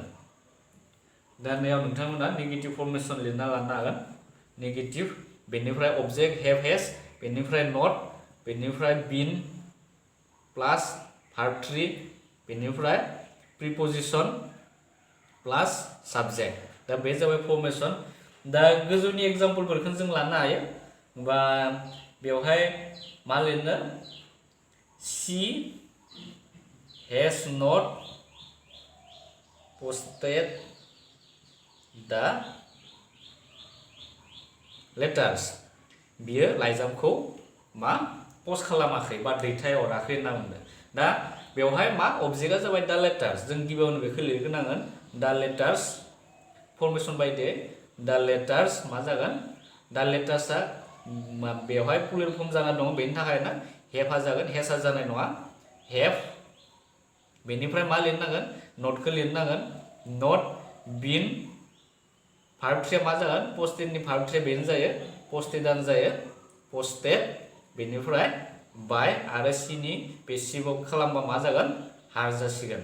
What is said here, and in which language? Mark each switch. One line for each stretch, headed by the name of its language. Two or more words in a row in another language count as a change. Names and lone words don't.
Bodo: दा बेयाव नोंथांमोना
English: negative formation
Bodo: लिरना लानो हागोन नेगेटिभ बेनिफ्राय
English: object have has
Bodo: बेनिफ्राय नट बेनिफ्राय
English: been plus verb three
Bodo: बेनिफ्राय
English: preposition plus subject
Bodo: दा बे जाबाय फर्मेसन। दा गोजौनि एग्जाम्पलफोरखौ जों लानो हायो बा बेवहाय मा लिरनो
English: she has not posted the letters
Bodo: बियो लाइजामखौ मा पस्ट खालामाखै बा दैथायहराखै होनना बुंदों। दा बेवहाय मा अबजेक्टआ जाबाय
English: the letters
Bodo: जों गिबियावनो बेखौ लिरग्रोनांगोन
English: the letters
Bodo: फर्मेसन बायदियै
English: the letters
Bodo: मा जागोन
English: the letters
Bodo: बेवहाय
English: plural form
Bodo: जाना दं बेनि थाखायनो हेभआ जागोन हेजआ जानाय नङा हेभ बेनिफ्राय मा लिरनांगोन नटखौ लिरनांगोन
English: not been verb three
Bodo: मा जागोन पस्टेडनि भार्ब ट्रिया बेनो जायो पस्टेडानो जायो पस्टेड बेनिफ्राय बाय आरो सिनि पेसिभाव खालामबा मा जागोन हार जासिगोन।